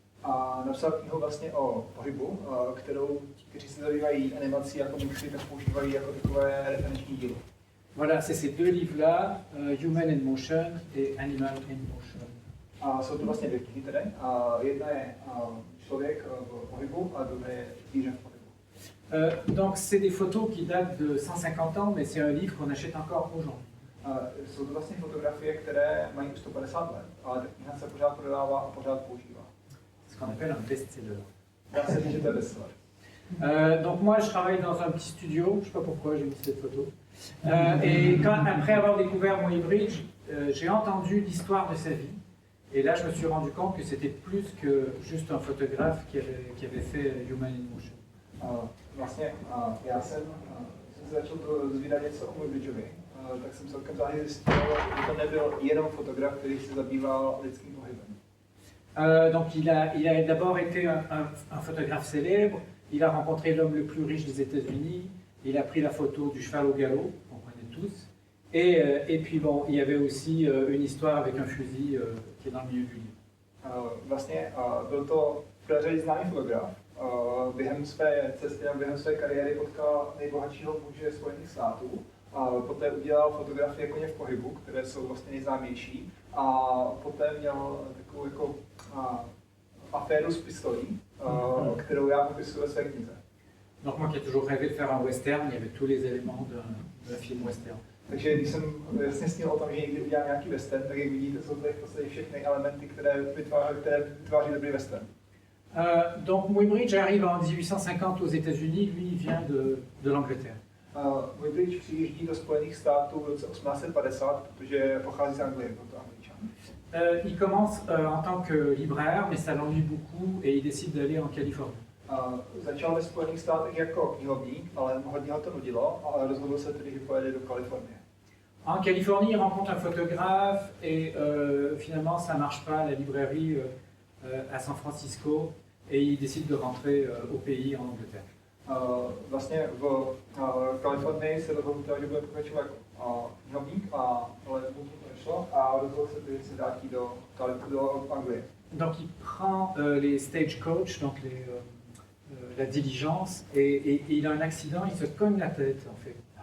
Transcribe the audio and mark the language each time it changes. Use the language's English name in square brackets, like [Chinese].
[Czech] A napsal knihu vlastně o pohybu, kterou ti, kteří se zabývají animací a komiksy, tak používají jako takové referenční dílo. [French] Voilà, c'est ces deux livres-là, Human in Motion et Animal in Motion. [Czech] A jsou to vlastně dvě knihy tedy. Jedna je Člověk v pohybu a druhá je Zvíře v pohybu. [French] Donc c'est des photos qui datent de 150 ans, mais c'est un livre qu'on achète encore aujourd'hui. [Czech] Jsou to vlastně fotografie, které mají už 150 let, ale ta kniha se pořád prodává a pořád používá. [French] C'est ce qu'on appelle un best-seller. [Czech] Dá se říct, že to je bestseller. [French] Donc moi je travaille dans un petit studio, je ne sais pas pourquoi j'ai mis cette photo. Et après avoir découvert Muybridge, j'ai entendu l'histoire de sa vie. Et là je me suis rendu compte que c'était plus que juste un photographe qui avait fait Human in Motion. [Czech] Vlastně já jsem se začal dozvídat něco o Muybridgeovi, tak jsem celkem záhy zjistil, že to nebyl jenom fotograf, který se zabýval lidským pohybem. [French] Donc il a d'abord été un photographe célèbre, il a rencontré l'homme le plus riche des États-Unis, il a pris la photo du cheval au galop, qu'on connaît tous, et puis bon, il y avait aussi une histoire avec un fusil qui est dans le milieu du livre. [Czech] Vlastně byl to v prvé řadě známý fotograf. Během své cesty a během své kariéry potkal nejbohatšího muže Spojených států. Poté udělal fotografie koně v pohybu, které jsou vlastně nejznámější. A poté měl takovou jako aféru s pistolí, kterou já popisuji ve své knize. [French] Donc moi qui ai toujours rêvé de faire un western, il y avait tous les éléments d'un film western. [Czech] Takže když jsem jasně snil o tom, že někdy udělám nějaký western, tak jak vidíte, jsou tady v podstatě všechny elementy, které vytváří dobrý western. [French] Donc Muybridge arrive en 1850 aux États-Unis, lui il vient de l'Angleterre. [Czech] Muybridge přijíždí do Spojených států v roce 1850, protože pochází z Anglie, byl to Angličan. [French] Il commence en tant que libraire, mais ça l'ennuie beaucoup et il décide d'aller en Californie. [Czech] Začal ve Spojených státech jako knihovník, ale hodně ho to nudilo a rozhodl se tedy, že pojede do Kalifornie. [French] En Californie, il rencontre un photographe et finalement ça ne marche pas, la librairie à San Francisco, et il décide de rentrer au pays en Angleterre. [Czech] Vlastně v Kalifornii se rozhodl, že bude pokračovat jako knihovník, ale mu to nešlo a rozhodl se tedy, že se vrátí do Anglie. [French] Donc il prend les stagecoach, donc la diligence, et il a un accident, il se cogne la tête en fait.